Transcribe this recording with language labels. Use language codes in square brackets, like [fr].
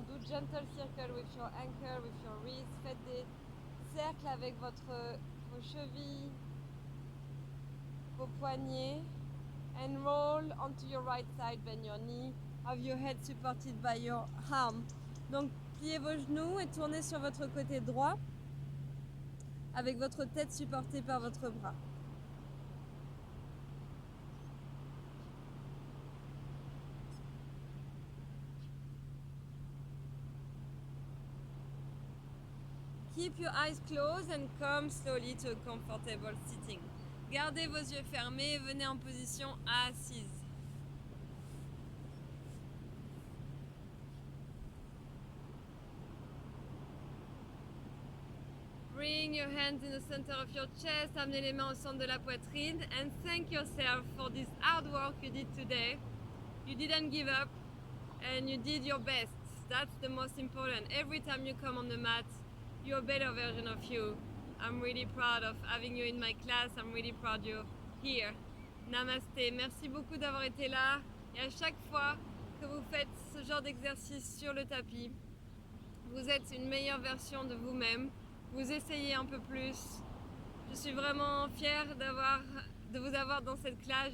[en] Do gentle circle with your ankle, with your wrist. [fr] Faites des cercles avec vos chevilles, vos poignets. [en] And roll onto your right side, bend your knee. Have your head supported by your arm. [fr] Donc pliez vos genoux et tournez sur votre côté droit avec votre tête supportée par votre bras. [en] Keep your eyes closed and come slowly to a comfortable sitting. [fr] Gardez vos yeux fermés et venez en position assise. [en] Bring your hands in the center of your chest, [fr] amenez les mains au centre de la poitrine [en] and thank yourself for this hard work you did today. You didn't give up and you did your best. That's the most important. Every time you come on the mat, you're a better version of you. I'm really proud of having you in my class. I'm really proud you're here. Namasté. [fr] Merci beaucoup d'avoir été là. Et à chaque fois que vous faites ce genre d'exercice sur le tapis, vous êtes une meilleure version de vous-même. Vous essayez un peu plus. Je suis vraiment fière de vous avoir dans cette classe.